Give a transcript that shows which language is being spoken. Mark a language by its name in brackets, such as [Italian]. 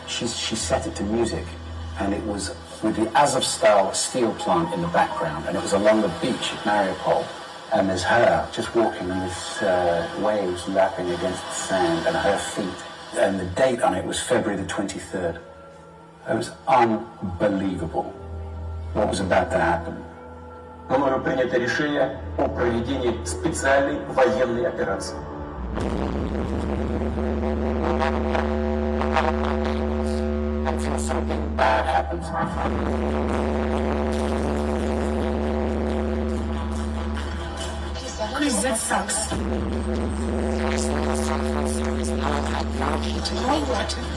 [English] She set it to music, and it was with the Azov-style steel plant in the background, and it was along the beach at Mariupol, and there's her just walking with waves lapping against the sand, and her feet, and the date on it was February the 23rd. It was unbelievable what was about to happen. [Russian] Мною принято решение о проведении специальной военной операции. [English] Until something bad happens. Chris, that sucks. You know what?